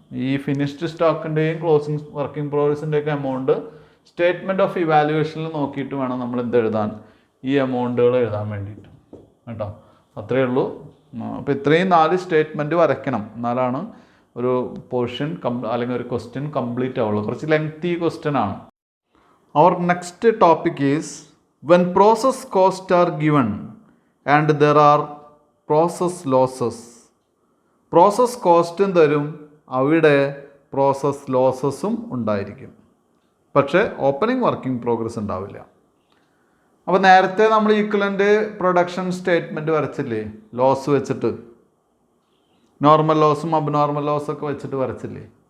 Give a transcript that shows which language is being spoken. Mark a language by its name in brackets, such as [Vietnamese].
[Malayalam] ഈ finished സ്റ്റോക്കിൻ്റെയും closing working പ്രോഗ്രസിൻ്റെയൊക്കെ amount statement of ഇവാലുവേഷനിൽ നോക്കിയിട്ട് വേണം നമ്മൾ എന്ത് എഴുതാൻ? ഈ എമൗണ്ടുകൾ എഴുതാൻ വേണ്ടിയിട്ട് കേട്ടോ. അത്രയേ ഉള്ളൂ. അപ്പോൾ ഇത്രയും 4 സ്റ്റേറ്റ്മെൻറ്റ് വരയ്ക്കണം, എന്നാലാണ് ഒരു പോർഷൻ അല്ലെങ്കിൽ ഒരു ക്വസ്റ്റ്യൻ കംപ്ലീറ്റ് ആവുള്ളൂ. കുറച്ച് ലെങ്തി ക്വസ്റ്റ്യൻ ആണ്. [English] Our next topic is when process costs are given and there are process losses. [Malayalam] Process cost തരും, അവിടെ പ്രോസസ് ലോസസും ഉണ്ടായിരിക്കും. പക്ഷേ ഓപ്പണിംഗ് വർക്കിംഗ് പ്രോഗ്രസ് ഉണ്ടാവില്ല. അപ്പോൾ നേരത്തെ നമ്മൾ ഈക്വലൻ്റ് പ്രൊഡക്ഷൻ സ്റ്റേറ്റ്മെൻറ്റ് വരച്ചില്ലേ? ലോസ് വെച്ചിട്ട്, നോർമൽ ലോസും അബ്നോർമൽ ലോസൊക്കെ വെച്ചിട്ട് വരച്ചില്ലേ?